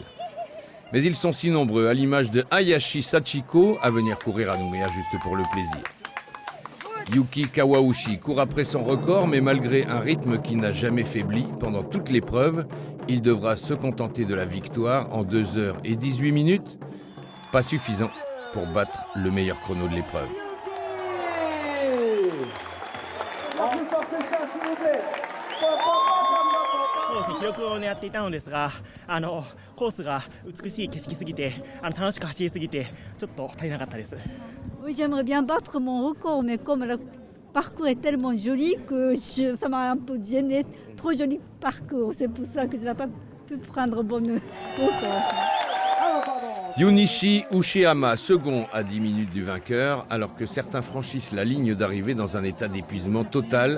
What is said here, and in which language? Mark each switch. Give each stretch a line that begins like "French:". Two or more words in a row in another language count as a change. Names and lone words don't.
French: Mais ils sont si nombreux, à l'image de Hayashi Sachiko, à venir courir à Nouméa juste pour le plaisir. Yuki Kawauchi court après son record, mais malgré un rythme qui n'a jamais faibli pendant toute l'épreuve, il devra se contenter de la victoire en 2 heures et 18 minutes. Pas suffisant pour battre le meilleur chrono de l'épreuve.
Japanese: 記録を狙っていたのですが、コースが美しい景色すぎて、楽しく走りすぎてちょっと足りなかったです。
French: Oui, j'aimerais bien battre mon record, mais comme le parcours est tellement joli que ça m'a un peu gêné. Trop joli parcours, c'est pour ça que je n'ai pas pu prendre bon record. Junichi Uchiyama, second à 10 minutes du vainqueur, alors que certains franchissent la ligne d'arrivée dans un état d'épuisement total.